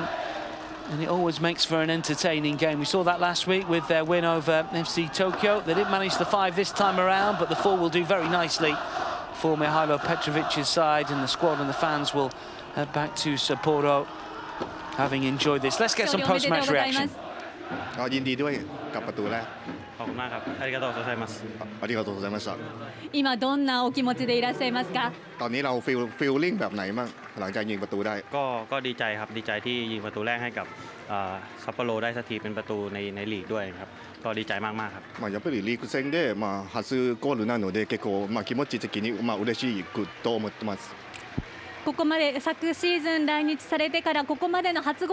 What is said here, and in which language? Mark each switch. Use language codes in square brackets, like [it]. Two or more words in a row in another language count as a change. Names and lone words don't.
[en] And it always makes for an entertaining game. We saw that last week with their win over FC Tokyo. They didn't manage the 5 this time around, but the 4 will do very nicely for Mihailo Petrovic's side, and the squad and the fans will head back to Sapporo, having enjoyed this. Let's get some post-match reaction. [th] ยินดีด้วยกับประตูแรก ขอบคุณมากครับ [ja] ありがとうございますありがとうございました今どんなお気持ちでいらっしゃいますか [th] ตอนนี้เราฟีลลิ่งแบบไหนมั่งหลังจากยิงประตูได้ ก็ดีใจครับดีใจที่ยิงประตูแรกให้กับซัปโปโรได้สักทีเป็นประตูในลีกด้วยครับก็ดีใจมากๆครับ [ja] やっぱりリーグ戦で初ゴールなので結構気持ち的に嬉しいと思ってます。ここまで昨シーズン来日されてからここまでの初ゴール